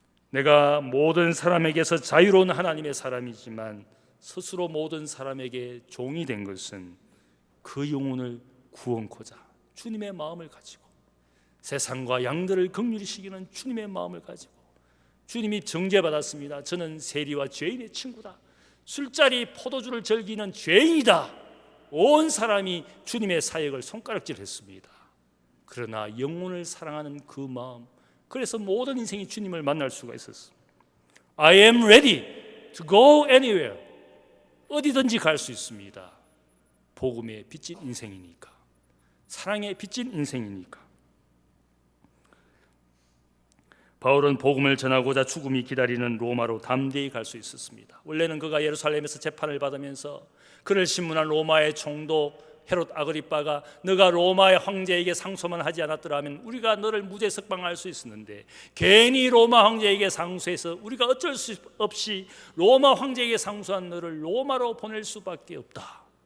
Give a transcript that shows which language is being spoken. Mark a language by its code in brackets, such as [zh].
[ko] 내가 모든 사람에게서 자유로운 하나님의 사람이지만 스스로 모든 사람에게 종이 된 것은 그 영혼을 구원코자 주님의 마음을 가지고, 세상과 양들을 긍휼히 시기는 주님의 마음을 가지고, 주님이 정죄받았습니다. 저는 세리와 죄인의 친구다, 술자리 포도주를 즐기는 죄인이다. 온 사람이 주님의 사역을 손가락질했습니다. 그러나 영혼을 사랑하는 그 마음, 그래서 모든 인생이 주님을 만날 수가 있었습니다. [en] I am ready to go anywhere. [ko] 어디든지 갈 수 있습니다. 복음에 빚진 인생이니까, 사랑에 빚진 인생이니까. 바울은 복음을 전하고자 죽음이 기다리는 로마로 담대히 갈 수 있었습니다. 원래는 그가 예루살렘에서 재판을 받으면서 그를 신문한 로마의 총독 헤롯 아그리빠가 너가 로마의 황제에게 상소만 하지 않았더라면 우리가 너를 무죄 석방할 수 있었는데 괜히 로마 황제에게 상소해서 우리가 어쩔 수 없이 로마 황제에게 상소한 너를 로마로 보낼 수밖에 없다.